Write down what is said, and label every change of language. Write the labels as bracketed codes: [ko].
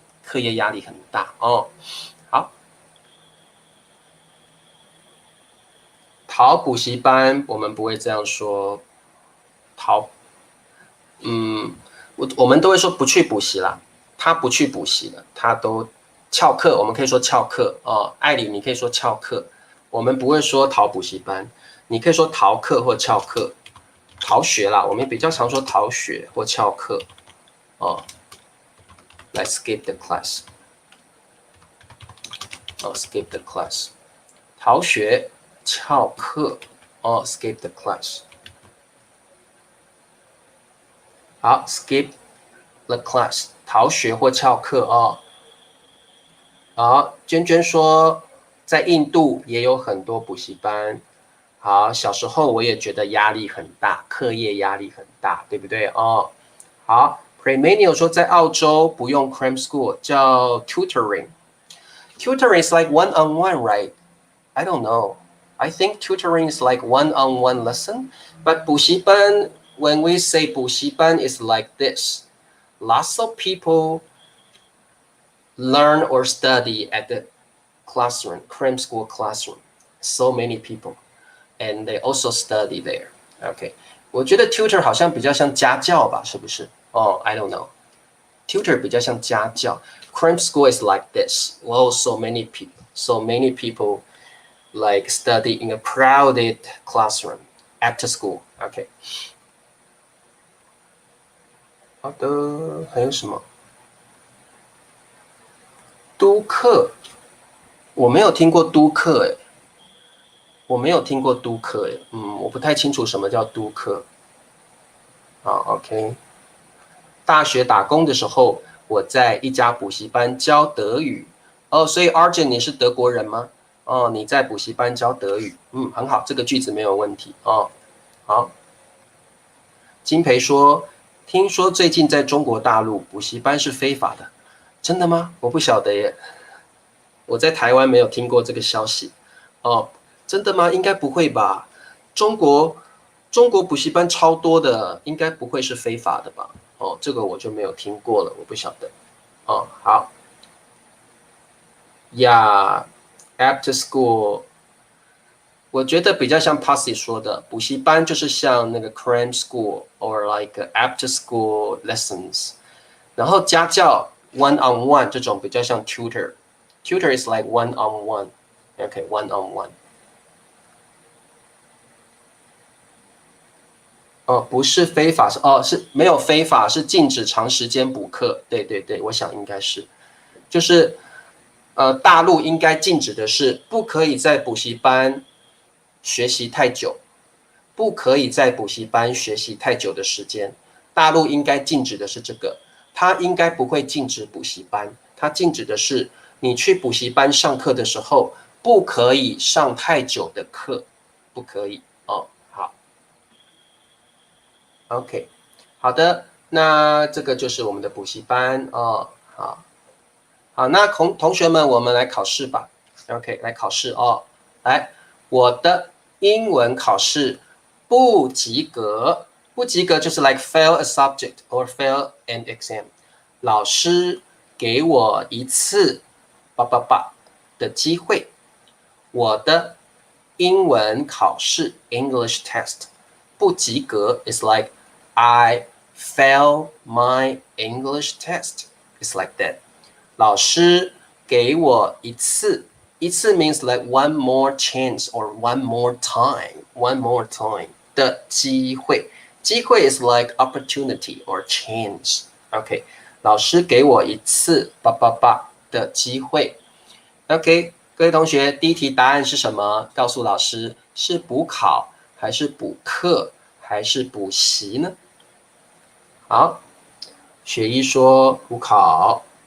[zh] 课业压力很大哦。好，逃补习班我们不会这样说，逃，我们都会说不去补习啦。他不去补习了，他都翘课，我们可以说翘课哦。艾里，你可以说翘课，我们不会说逃补习班，你可以说逃课或翘课，逃学啦，我们比较常说逃学或翘课哦。 [en] 来 skip the class， 哦 skip the class， [zh] 逃学、翘课哦 [en] skip the class。 [zh] 好 [en] skip the class， [zh] 逃学或翘课哦。好，娟娟说，在印度也有很多补习班。好，小时候我也觉得压力很大，课业压力很大，对不对哦？好 p r e m a n i o 说在澳洲不用 cram school， 叫 tutoring。 [en] Tutoring is like one-on-one, right? I don't know. I think tutoring is like one-on-one lesson, but 补习班, when we say 补习班, is like this. Lots of people learn or study at the classroom, cram school classroom. So many people, and they also study there. [zh] OK， 我觉得 tutor 好像比较像家教吧，是不是？哦、 [en] I don't know. [zh] Tutor 比较像家教。 [en] Cram school is like this. Well, so many people like study in a crowded classroom after school. [zh] OK， 好的，还有什么？督课，我没有听过督课，诶，我没有听过督课，诶，我不太清楚什么叫督课。好 ，OK。大学打工的时候，我在一家补习班教德语。哦，所以 Arjun 你是德国人吗？哦，你在补习班教德语，很好，这个句子没有问题哦。好，金培说，听说最近在中国大陆补习班是非法的，真的吗？我不晓得耶，我在台湾没有听过这个消息。哦，真的吗？应该不会吧？中国中国补习班超多的，应该不会是非法的吧？哦，这个我就没有听过了，我不晓得。哦，好，Yeah，after school，我觉得比较像 Passy 说的，补习班就是像那个 [en] cram school or like after school lessons， [zh] 然后家教 one on one 这种比较像 tutor， [en] tutor is like one on one， [zh] OK，one on one。哦，不是非法，是没有非法，是禁止长时间补课。对对对，我想应该是，就是大陆应该禁止的是不可以在补习班学习太久，不可以在补习班学习太久的时间。大陆应该禁止的是这个，它应该不会禁止补习班，它禁止的是你去补习班上课的时候不可以上太久的课，不可以哦。好。 OK，好的，那这个就是我们的补习班哦。好，好，那同学们，我们来考试吧。 OK，来考试哦。来，我的英文考试不及格，不及格就是 [en] like fail a subject or fail an exam。 [zh] 老师给我一次的机会。我的英文考试 [en] English test 不及格 is like I fail my English test. It's like that. [zh] 老师给我一次，一次 [en] means like one more chance or one more time [zh] 的机会。 [en] 机会 is like opportunity or chance. [zh] OK，老师给我一次的机会。 OK，各位同学，第一题答案是什么？告诉老师，是补考还是补课还是补习呢？好，雪一说补考。